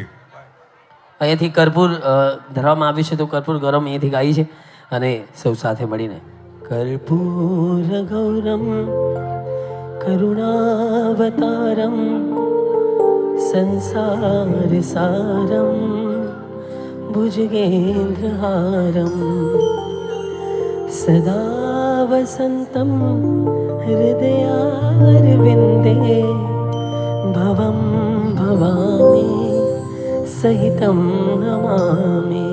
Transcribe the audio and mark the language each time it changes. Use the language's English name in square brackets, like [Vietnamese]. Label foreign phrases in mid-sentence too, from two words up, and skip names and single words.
[Gujarati] અહીંયાથી કર્પૂર ધરવામાં આવ્યું છે તો [Sanskrit] કર્પૂર ગૌરમ [Gujarati] અહીંયાથી ગાઈ છે અને સૌ સાથે મળીને [Sanskrit] કર્પૂર ગૌરમ કરુણાવતારમ સંસાર સારમ भुजगेन्द्रहारं सदा वसन्तं हृदयारविन्दे भवं भवामि सहितं नमामि.